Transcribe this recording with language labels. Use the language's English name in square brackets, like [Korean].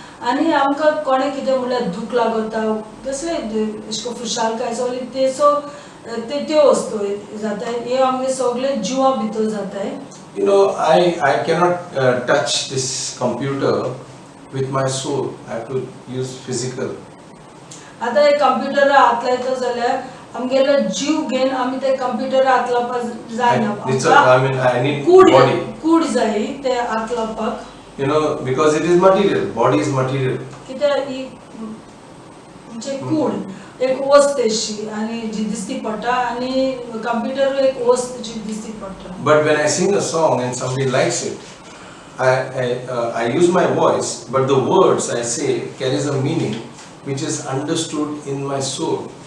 [Goan Konkani] आणि आमकां कोणे कितें म्हणल्यार दूख लागता कसले एशको खुशालकाय सगळी त्यो वस्तू जाताय. हे आमगे सगळे जिवा भितर जाताय. [English] I cannot touch this computer with my soul. I have to use physical. [Goan Konkani] आता हे कंप्युटर हात लायता जाल्यार आमगेलो जीव घेवन आमी ते कंप्युटर हात लावपाक जायना. [English] I need body. [Goan Konkani] कूड जाय ते हात लावपाक. [English] Because it is material. Body is material. [Goan Konkani] कित्याक ही म्हणजे कूड एक वस्त अशी आणि जी दिसती पडटा आणि कंप्युटर एक वस्त जी दिसती पडटा. [English] But when I sing a song and somebody likes it, I use my voice, but the words I say carries a meaning which is understood in my soul.